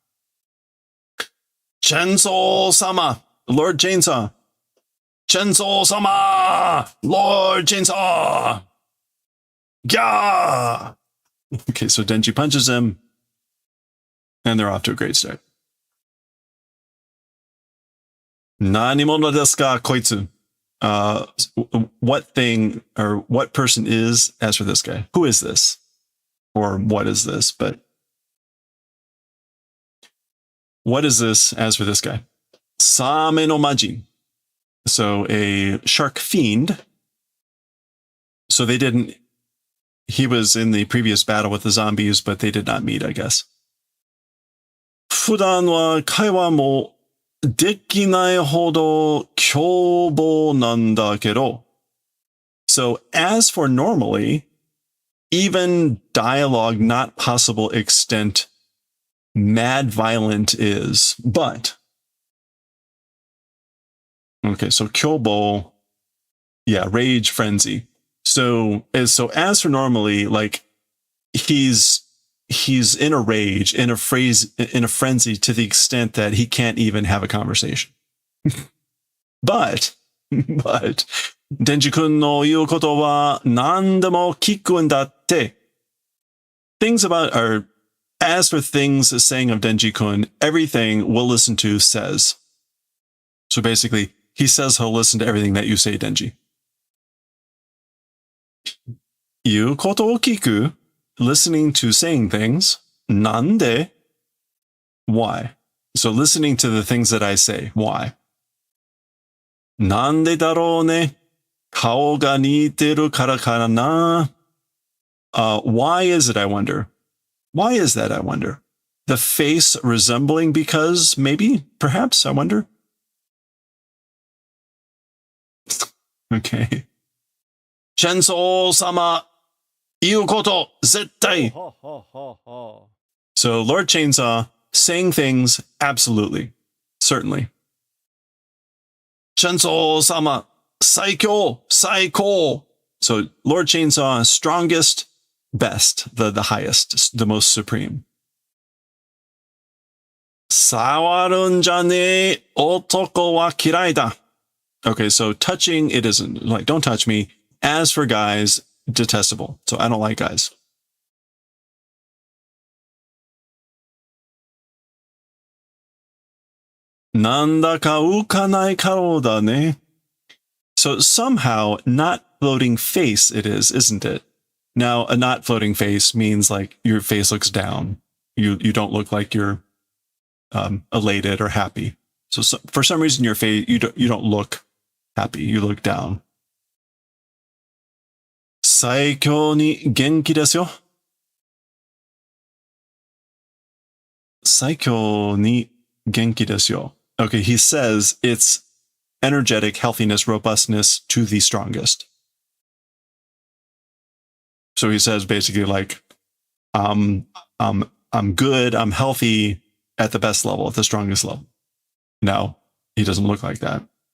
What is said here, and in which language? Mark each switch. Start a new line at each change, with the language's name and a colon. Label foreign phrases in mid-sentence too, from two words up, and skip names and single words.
English: Chainsaw-sama, Lord Chainsaw. Chainsaw-sama, Lord Chainsaw. Yeah. Okay, so Denji punches him, and they're off to a great start.
Japanese: 何者ですか、こいつ?
English: What thing or what person is, as for this guy? Who is this? Or what is this? But what is this as for this guy?
Japanese: 鮫の魔人.
English: So a shark fiend. So they didn't, he was in the previous battle with the zombies, but they did not meet, I guess.
Japanese: 普段は会話もできないほど凶暴なんだけど.
English: So as for normally, even dialogue not possible extent, mad violent is, but okay, so kyōbō, yeah, rage frenzy. So as for normally, like he's in a rage, in a frenzy to the extent that he can't even have a conversation.
Japanese: but デンジ君の言うことは何でも聞くんだって.
English: Things about, or as for things saying of Denji-kun, everything we'll listen to says. So basically, he says he'll listen to everything that you say, Denji.
Japanese: 言うことを聞く,
English: listening to saying things.
Japanese: Nande? Why?
English: So listening to the things that I say. Why?
Japanese: 何でだろうね? 顔が似てるからからな?
English: Why is it, I wonder? Why is that, I wonder? The face resembling because, maybe, perhaps, I wonder? Okay.
Japanese: チェンソー様言うこと絶対.
English: So Lord Chainsaw saying things, absolutely, certainly.
Japanese: チェンソー様最強、最高.
English: So Lord Chainsaw, strongest, best, the highest, the most supreme.
Japanese: 触るんじゃねえ男は嫌いだ.
English: Okay, so touching, it isn't. Like, don't touch me. As for guys, detestable. So I don't like guys.
Japanese: なんだか浮かないかろだね.
English: So somehow, not floating face it is, isn't it? Now, a not floating face means like your face looks down. You don't look like you're elated or happy. So for some reason, your face, you don't look happy. You look down.
Japanese: 最強に元気ですよ. 最強に元気ですよ.
English: Okay, he says it's energetic, healthiness, robustness to the strongest. So he says basically like, I'm good, I'm healthy at the best level, at the strongest level. No, he doesn't look like that.